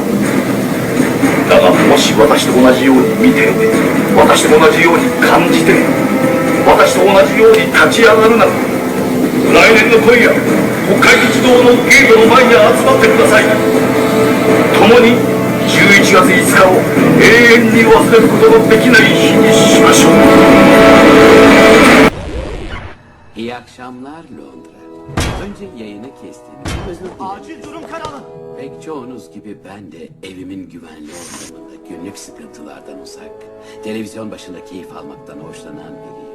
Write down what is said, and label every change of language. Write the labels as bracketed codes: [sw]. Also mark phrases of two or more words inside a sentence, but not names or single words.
[ja] だがもし私と同じように見て、私と同じように感じて、私と同じように立ち上がるなら、来年の今夜、国会議事堂のゲートの前に集まってください。共に11月5日を永遠に忘れることのdeきない日にしましょう。 [tr] İyi akşamlar Londra. Önce yayını kestim. Özür dilerim. Acil durum kanalı. Pek çoğunuz gibi ben de evimin güvenli ortamında günlük sıkıntılardan uzak, televizyon başında keyif almaktan hoşlanan biriyim.